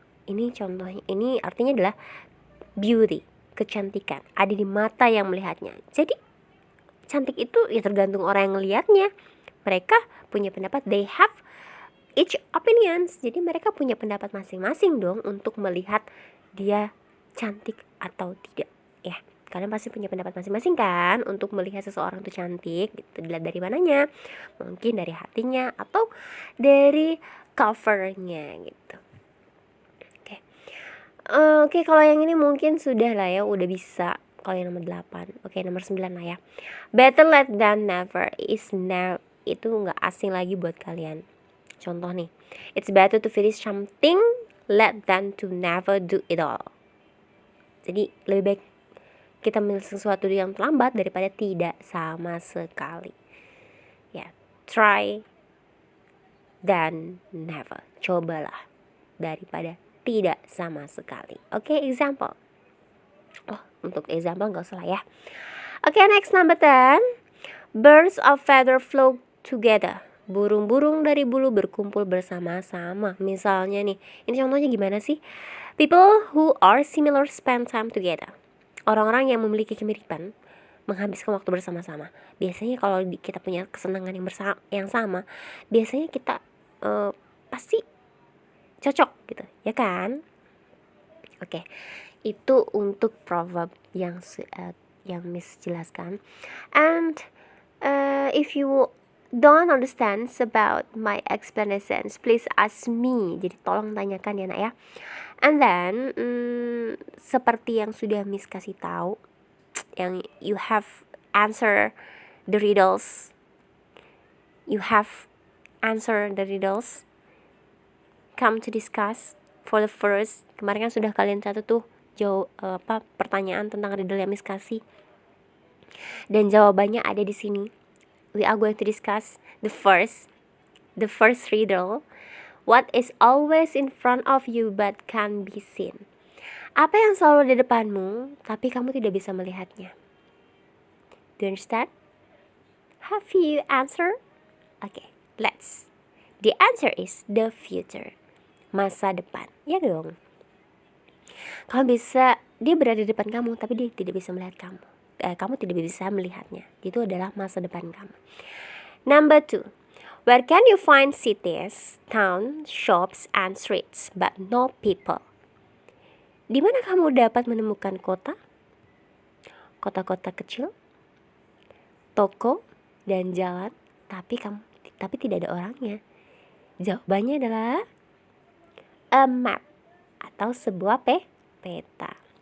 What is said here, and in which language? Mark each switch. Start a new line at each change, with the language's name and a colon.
Indonesian: Ini contohnya, ini artinya adalah beauty, kecantikan, ada di mata yang melihatnya. Jadi cantik itu ya tergantung orang yang ngelihatnya. Mereka punya pendapat,
English: they have each opinions.
Indonesian: Jadi mereka punya pendapat masing-masing dong untuk melihat dia cantik atau tidak. Ya, kalian pasti punya pendapat masing-masing kan untuk melihat seseorang itu cantik gitu. Dilihat dari mananya? Mungkin dari hatinya atau dari covernya gitu. Oke. Oke, kalau yang ini mungkin sudah lah ya, udah bisa. Kalau yang nomor 8. Oke, nomor 9 lah ya.
English: Better late than never is never,
Indonesian: itu nggak asing lagi buat kalian. Contoh nih,
English: it's better to finish something late than to never do it all.
Indonesian: Jadi lebih baik kita menyelesaikan sesuatu yang terlambat daripada tidak sama sekali.
English: Ya, try than never.
Indonesian: Cobalah daripada tidak sama sekali. Oke, example. Oh, untuk example nggak usah lah ya.
English: Oke, next number 10. Birds of feather flock together.
Indonesian: Burung-burung dari bulu berkumpul bersama-sama. Misalnya nih, ini contohnya gimana sih?
English: People who are similar spend time together.
Indonesian: Orang-orang yang memiliki kemiripan menghabiskan waktu bersama-sama. Biasanya kalau kita punya kesenangan yang sama, biasanya kita pasti cocok gitu, ya kan? Oke. Itu untuk proverb yang Miss jelaskan.
English: And if you don't understand about my explanations, please ask me.
Indonesian: Jadi tolong tanyakan ya nak ya.
English: And then
Indonesian: seperti yang sudah Miss kasih tahu, yang
English: you have answer the riddles. You have answer the riddles. Come to discuss for the first.
Indonesian: Kemarin kan sudah kalian catat tuh pertanyaan tentang riddle yang Miss kasih. Dan jawabannya ada di sini.
English: We are going to discuss the first riddle. What is always in front of you but can't be seen?
Indonesian: Apa yang selalu di depanmu tapi kamu tidak bisa melihatnya?
English: Do you understand? Have you answer? Okay, let's. The answer is the future.
Indonesian: Masa depan. Ya dong. Kamu bisa, dia berada di depan kamu tapi dia tidak bisa melihat kamu. Kamu tidak bisa melihatnya. Itu adalah masa depan kamu. Number 2. Where can you find cities, towns, shops, and streets, but no people? Di mana kamu dapat menemukan kota-kota kecil, toko, dan jalan, tapi tidak ada orangnya? Jawabannya adalah
English: a map
Indonesian: atau sebuah peta.